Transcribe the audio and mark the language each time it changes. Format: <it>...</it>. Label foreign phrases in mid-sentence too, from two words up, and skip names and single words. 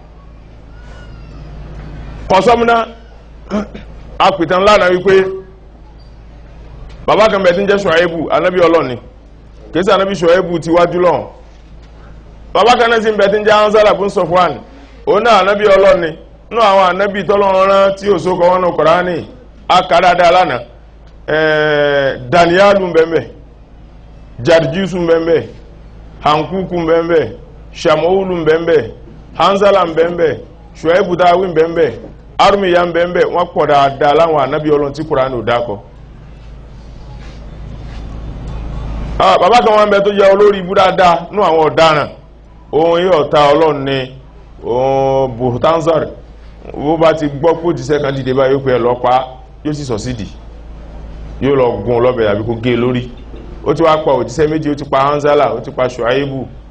<yo>kọ̀sọ́múná apìtàn lánàá wípé bàbá kan bẹ̀ tí ń jẹ́ Ṣuaibu anábí ọlọ́ni kìí sí anábí Ṣuaibu ti wájú lọ́n bàbá kan náà sí bẹ̀ tí ń jẹ́ Hanzala bun Safwan òun náà anábí ọlọ́ni náà àwọn anábí tọ́lọ́run rán tí ò sókọ wọn náà Kùránì akàdáadáa lánàá Daniyalu mbẹ̀mbẹ̀ Jarjisu mbẹ̀mbẹ̀ Hankuku mbẹ̀mbẹ̀ Shamuulu mbẹ̀mbẹ̀ Hanzala mbẹ̀mbẹ̀ Ṣuaibu dáwí mbẹ̀mbẹ̀ Armiya mbẹ̀mbẹ̀ wọ́n pọ̀ dáadáa láwọn ànábì Ọlọ́run tí Kùránì ò dákọ bàbá kan wọn bẹ tó jẹ́ olórí ibú dáadáa ní àwọn ọ̀daràn ohun yóò ta Ọlọ́run ní Buhtanzar bó bá ti gbọ́ pé òjíṣẹ́ kan dìde báyìí ó pẹ́ lọ́pàá yóò sì sọ̀sídì yóò lọ gún lọ́bẹ̀ àbí kó gé lórí ó ti wá pa òjíṣẹ́ méjì ó ti pa Hanzala ó ti pa Ṣuaibu</yo>